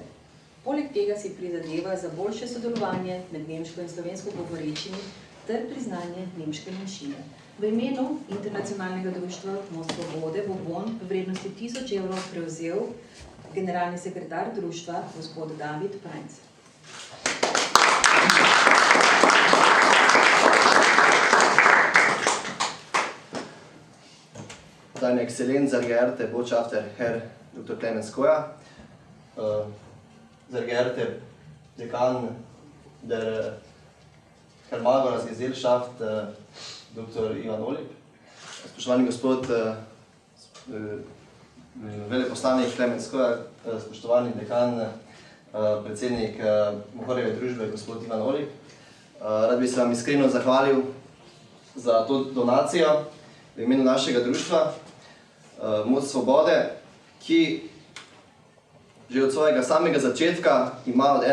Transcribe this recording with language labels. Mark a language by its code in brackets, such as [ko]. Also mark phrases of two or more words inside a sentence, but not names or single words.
[sl] Poleg tega si prizadevajo za boljše sodelovanje med nemško in slovensko govorečimi ter priznanje nemške manjšine. V imenu Internacionalnega društva Most Svobode bo bon v vrednosti 1000 evrov prevzel generalni sekretar društva, gospod David Pajnc. [de] Seine Exzellenz, sehr geehrte Botschafter, Herr Dr. Clemens Koja, sehr geehrte Dekan der Herr-Margaras-Gesellschaft, Dr. [sl] Ivan Olip, spoštovani gospod veleposlanik Clemens Koja, spoštovani dekan, predsednik Mohorjeve družbe, gospod Ivan Olip. Rad bi se vam iskreno zahvalil za to donacijo v imenu našega društva Most Svobode, ki že od svojega samega začetka ima od